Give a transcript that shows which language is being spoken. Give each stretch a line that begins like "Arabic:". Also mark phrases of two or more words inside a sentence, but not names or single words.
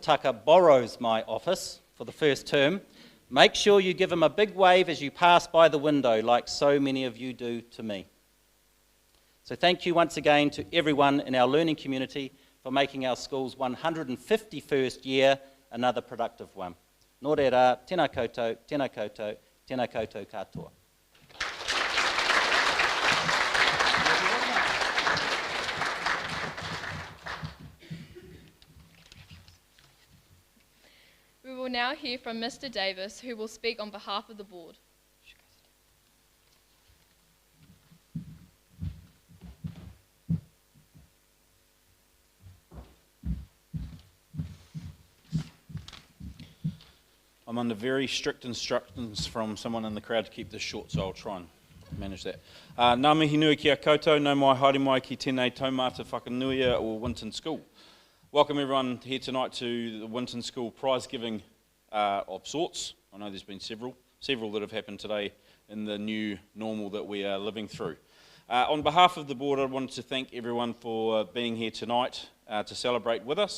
English: Tucker borrows my office for the first term, make sure you give him a big wave as you pass by the window, like so many of you do to me. So thank you once again to everyone in our learning community for making our school's 151st year another productive one.
Māori: Nō reira, tēnā koutou, tēnā koutou, tēnā koutou katoa.
English: We will now hear from Mr. Davis, who will speak on behalf of the board. I'm under very strict instructions from someone in the crowd to keep this short, so I'll try and manage that.
Māori: Ngā mihi nui ki a koutou, nau mai haere mai ki tēnei taumata whakanuia o Winton School.
English: Welcome everyone here tonight to the Winton School Prizegiving of sorts. I know there's been several that have happened today in the new normal that we are living through. On behalf of the board, I wanted to thank everyone for being here tonight to celebrate with us.